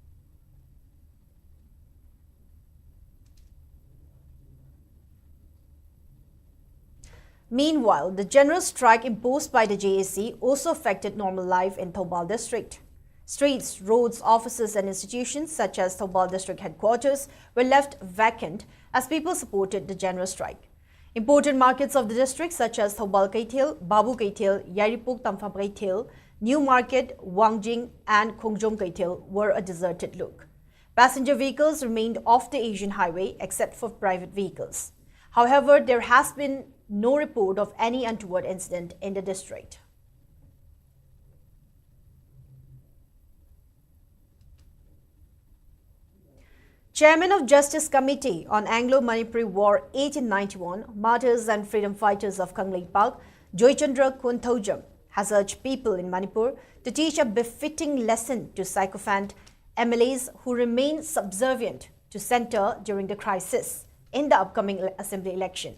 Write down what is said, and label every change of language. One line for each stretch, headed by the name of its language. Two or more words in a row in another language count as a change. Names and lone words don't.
English: Meanwhile, the general strike imposed by the JAC also affected normal life in Thoubal district. Streets, roads, offices and institutions such as Thoubal district headquarters were left vacant as people supported the general strike. Important markets of the district such as Thoubal Kaithel, Babu Kaithel, Yaripuk Tampham Kaithel, New Market, Wangjing and Khongjom Kaithel were a deserted look. Passenger vehicles remained off the Asian highway except for private vehicles. However, there has been no report of any untoward incident in the district. Chairman of Justice Committee on Anglo-Manipuri War 1891, Martyrs and Freedom Fighters of Kangleipak, Joychandra Kunthojam, has urged people in Manipur to teach a befitting lesson to sycophant MLAs who remain subservient to centre during the crisis in the upcoming assembly election.